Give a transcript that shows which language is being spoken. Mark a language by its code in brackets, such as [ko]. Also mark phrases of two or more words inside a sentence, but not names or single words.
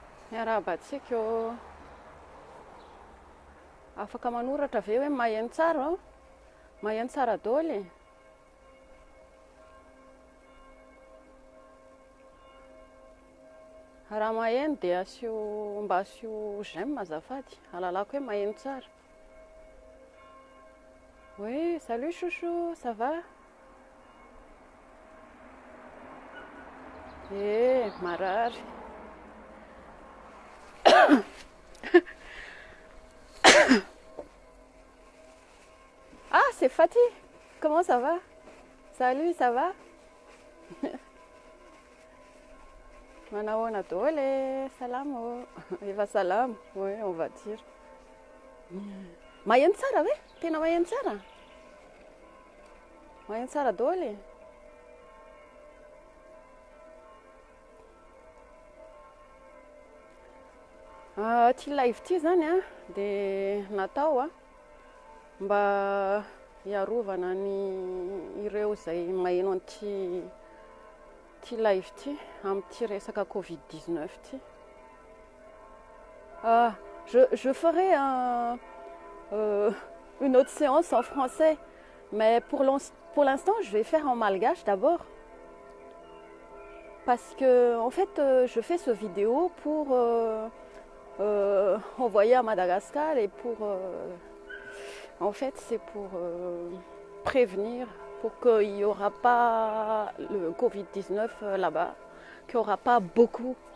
[mg] miarabantsika eo afaka manoratra ve hoe maheno tsara maheno tsara daholo raha maheno dia asio mba asio j'aime azafady alalako hoe maheno tsara. [fr] Oui, salut chouchou, ça va? [mg] Marary. [fr] Ah, c'est Fatih. Comment ça va? Salut, ça va? [mg] Manaona dole, salam. Eva salam. [fr] Oui, on va dire. [mg] Maheno tsara ve? Tena maheno tsara? Maheno tsara dole? Ty live ty zany dia natao mba hiarovana ny ireo izay maheno an'ity live ty amin'ity resaka covid-19 ty. [fr] Je ferai une autre séance en français, mais pour l'instant je vais faire en malgache d'abord, parce que en fait je fais ce vidéo pour envoyer à Madagascar et pour en fait c'est pour prévenir pour qu'il n'y aura pas le Covid-19 là-bas, qu'il n'y aura pas beaucoup.